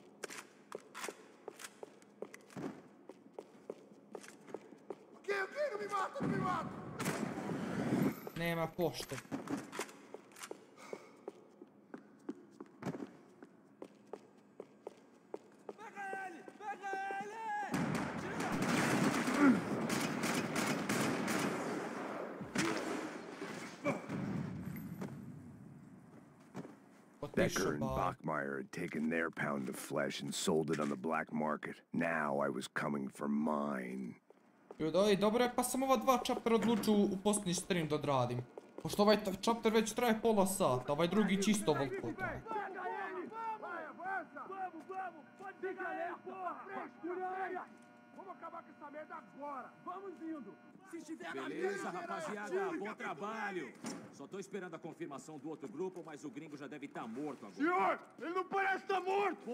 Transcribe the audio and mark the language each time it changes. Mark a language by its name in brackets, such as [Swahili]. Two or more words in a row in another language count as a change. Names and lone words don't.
[Serbian] Nema pošte. [English] Becker and Bachmeyer had taken their pound of flesh and sold it on the black market. Now I was coming for mine. [Serbian] Ljudi, dobro je, pa sam ova dva chaptera odlučio u posljednji stream da odradim. Pošto ovaj chapter već traje pola sata, ovaj drugi čisto volko traje. [Portuguese] Beleza, rapaziada, bom trabalho. Só tô esperando a confirmação do outro grupo, mas o gringo já deve estar morto agora. Senhor, ele não parece estar morto!